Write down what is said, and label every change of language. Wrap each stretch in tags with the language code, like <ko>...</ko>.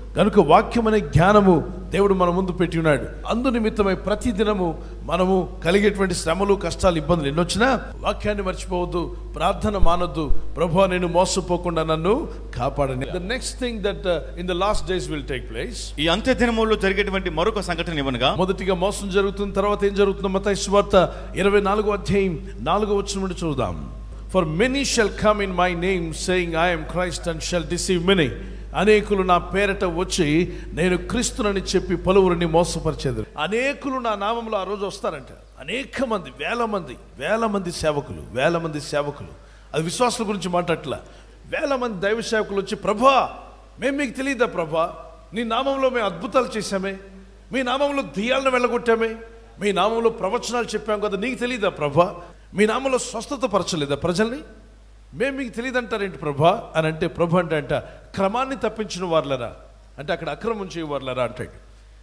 <te>కనుక వాక్యం అనే జ్ఞానము దేవుడు మన ముందు పెట్టి ఉన్నాడు. అందు నిమిత్తమై ప్రతి దినము మనము కలిగేటువంటి శ్రమలు, కష్టాలు, ఇబ్బందులు ఎన్నొచ్చినా వాక్యాన్ని మర్చిపోవద్దు, ప్రార్థన మానొద్దు. ప్రభువా, నేను మోసపోకుండా నన్ను కాపాడని.</te> <en>The next thing that in the last days will take place.</en> <te>ఈ అంత్య దినములలో జరిగేటువంటి మరొక సంఘటన ఏమనగా, మొదటిగా మోసం జరుగుతుంది. తర్వాత ఏం జరుగుతుందో మత్తయి సువార్త 24వ అధ్యాయం 4వ వచనం నుండి చూద్దాం.</te> <en>For many shall come in my name, saying, I am Christ, and shall deceive many.</en> <te>అనేకులు నా పేరట వచ్చి నేను క్రీస్తునని చెప్పి పలువురిని మోసపరిచేది. అనేకులు నా నామంలో ఆ రోజు వస్తారంట. అనేక మంది, వేల మంది సేవకులు. అది విశ్వాసుల గురించి మాట్లాడట్లా. వేల మంది దైవ సేవకులు వచ్చి, ప్రభా, మేము మీకు తెలియదా ప్రభా, నీ నామంలో మేము అద్భుతాలు చేశామే, మీ నామంలో దెయ్యాలను వెళ్ళగొట్టామే, మీ నామంలో ప్రవచనాలు చెప్పాం కదా, నీకు తెలియదా ప్రభా, మీ నామంలో స్వస్థత పరచలేదా ప్రజల్ని, మేము మీకు తెలియదు అంటారేంటి ప్రభా అని అంటే, ప్రభు అంటే క్రమాన్ని తప్పించిన వారులరా అంటే అక్కడ అక్రమం చేయవారులరా అంటాడు.</te>